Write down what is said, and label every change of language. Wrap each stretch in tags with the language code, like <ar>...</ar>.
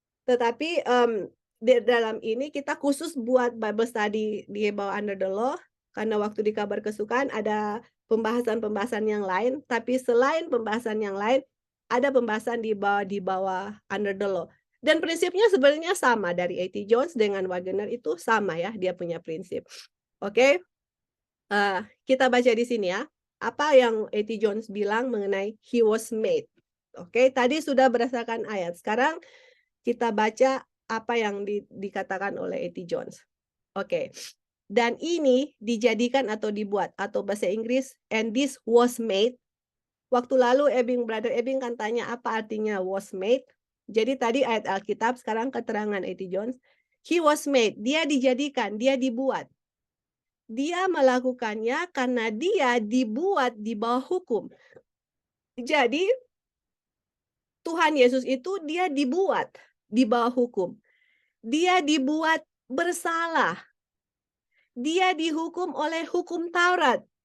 <id>Tetapi di dalam ini kita khusus buat Bible study di bawah</id> <en>under the law,</en> <id>karena waktu di kabar kesukaan ada pembahasan-pembahasan yang lain, tapi selain pembahasan yang lain, ada pembahasan di bawah under the law. Dan prinsipnya sebenarnya sama dari A.T. Jones dengan Wagner itu sama ya, dia punya prinsip. Oke, kita baca di sini ya, apa yang A.T. Jones bilang mengenai</id> <en>he was made.</en> <id>Oke, tadi sudah berdasarkan ayat. Sekarang kita baca apa yang dikatakan oleh A.T. Jones. Oke. Dan ini dijadikan atau dibuat, atau bahasa Inggris,</id> <en>and this was made.</en> <id>Waktu lalu Brother Ebing kan tanya apa artinya</id> <en>was made.</en> <id>Jadi tadi ayat Alkitab, sekarang keterangan A.T. Jones.</id> <en>He was made,</en> <id>dia dijadikan, dia dibuat. Dia melakukannya karena dia dibuat di bawah hukum. Jadi Tuhan Yesus itu dia dibuat di bawah hukum. Dia dibuat bersalah. Dia dihukum oleh hukum Taurat.</id>